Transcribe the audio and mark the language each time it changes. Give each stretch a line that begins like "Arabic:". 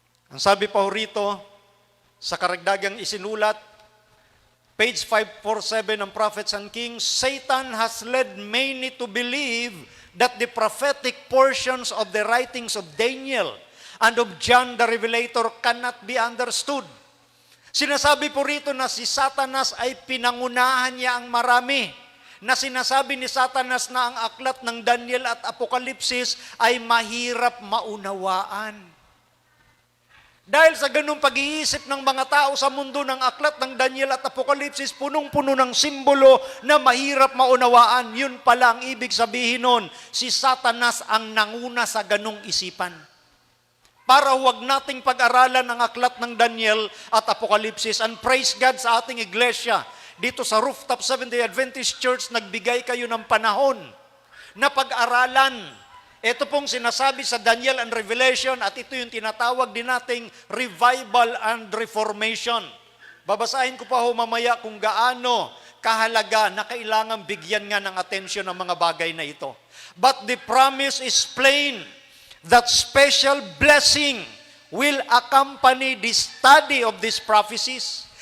Filipino: Ang sabi pa rito, sa karagdagang isinulat, page 547 ng Prophets and Kings,
English: Satan has led many to believe that the prophetic portions of the writings of Daniel and of John the Revelator cannot be understood.
Filipino: Sinasabi po rito na si Satanas ay pinangunahan niya ang marami. Na sinasabi ni Satanas na ang aklat ng Daniel at Apokalipsis ay mahirap maunawaan. Dahil sa ganung pag-iisip ng mga tao sa mundo ng aklat ng Daniel at Apokalipsis, punong-puno ng simbolo na mahirap maunawaan. Yun pala ang ibig sabihin nun, si Satanas ang nanguna sa ganung isipan. Para huwag nating pag-aralan ang aklat ng Daniel at Apokalipsis.
English: And praise God
Filipino: sa ating iglesia. Dito sa Rooftop Seventh-day Adventist Church, nagbigay kayo ng panahon na pag-aralan. Ito pong sinasabi sa Daniel and Revelation at ito yung tinatawag din nating Revival and Reformation. Babasahin ko pa ho mamaya kung gaano kahalaga na kailangan bigyan nga ng atensyon ng mga bagay na ito.
English: But the promise is plain that special blessing will accompany the study of these prophecies.